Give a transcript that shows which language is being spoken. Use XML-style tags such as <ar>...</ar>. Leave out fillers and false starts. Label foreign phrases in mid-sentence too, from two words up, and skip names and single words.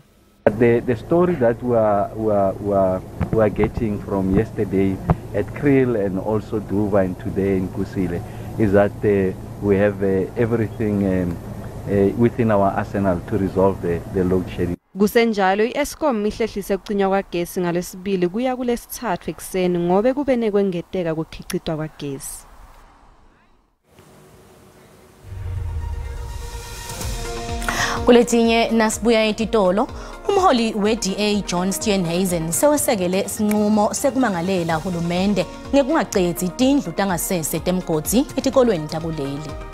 <en>The story that we are getting from yesterday at Kriel and also Duva and today in Kusile is that we have everything within our arsenal to resolve the load shedding.</en> <ss>Kusenjalo iEskom ihlehlise ukucinywa kwagesi ngalesibili kuya kulesithathu ekseni ngobe kube nekwengeteka kokukhicitwa kwagesi. Kuletinye nasibuya etitolo umholi we-DA John Steenhuisen sewesekele sinqumo sekumangalela hulumende ngekungacedzi tindlu tangasese temgodzi etikolweni takuleli.</ss>